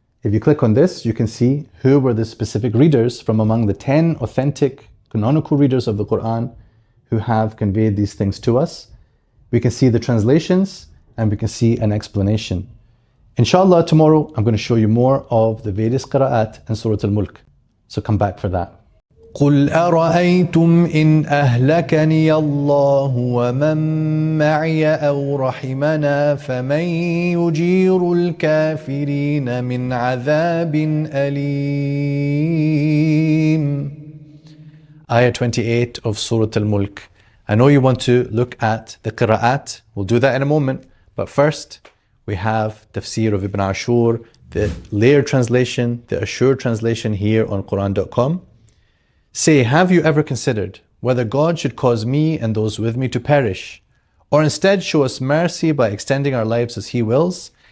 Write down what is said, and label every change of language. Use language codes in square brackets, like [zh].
[en] If you click on this, you can see who were the specific readers from among the 10 authentic canonical readers of the Quran who have conveyed these things to us. We can see the translations and we can see an explanation. Inshallah, tomorrow I'm going to show you more of the various qira'at in Surah Al-Mulk. So come back for that. [ar] قل أرأيتم إن أهلكني الله ومن معي أو رحمنا فمن يجير الكافرين من عذاب أليم. [en] Ayah 28 of Surah Al-Mulk. I know you want to look at the qira'at. We'll do that in a moment. But first, we have Tafsir of Ibn Ashur, the layered translation, the assured translation here on Quran.com. Say, have you ever considered whether God should cause me and those with me to perish, or instead show us mercy by extending our lives as He wills?